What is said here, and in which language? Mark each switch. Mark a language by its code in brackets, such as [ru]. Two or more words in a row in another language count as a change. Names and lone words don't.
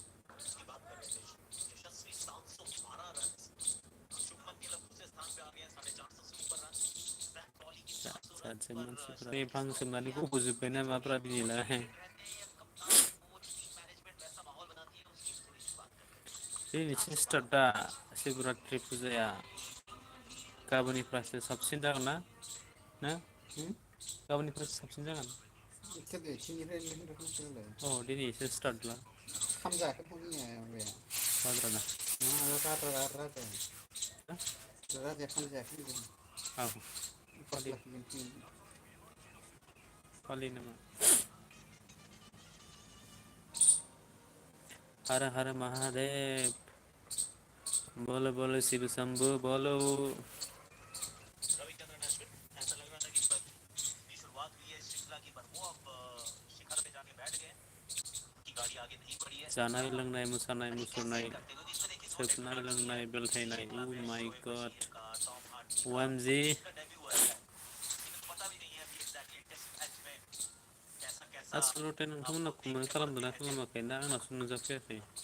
[brx] भां सोबनानै गबोजोब्बाय नामाब्रा दिनैलाय दिनैसो स्टार्ट दा शिबरात्रि फुजाया गाबोननिफ्रायसो साबसिन जागोन ना गाबोननिफ्रायसो साबसिन जागोन अ दिनैसो स्टार्ट ला खाम जायाखै बाद्राना औ फालियो नामा [hi] हर हर महादेव बोलो बोलो शिव शंभु बोलो [brx] जानाय लोंनाय मोसानाय मुसुरनाय सोबनाय लोंनाय बेलथायनाय [en] oh my god [brx] OMG आसलथे नोंथांमोना कमेन्ट खालामदोंना खालामाखै ना आंनावसो नुजाफैयाखै